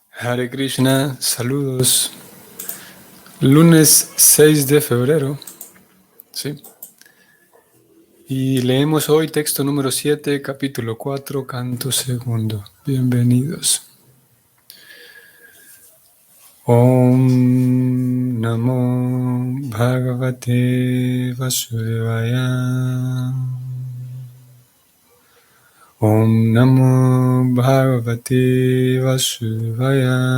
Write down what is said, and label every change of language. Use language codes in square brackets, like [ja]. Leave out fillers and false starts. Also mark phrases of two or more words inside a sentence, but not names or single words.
[sa] Hare Krishna, [es] saludos. Lunes 6 de febrero, ¿sí? Y leemos hoy texto número 7, capítulo 4, canto segundo. Bienvenidos. [sa] Om Namo Bhagavate Vasudevaya. Om Namo Bhagavate Vasudevaya.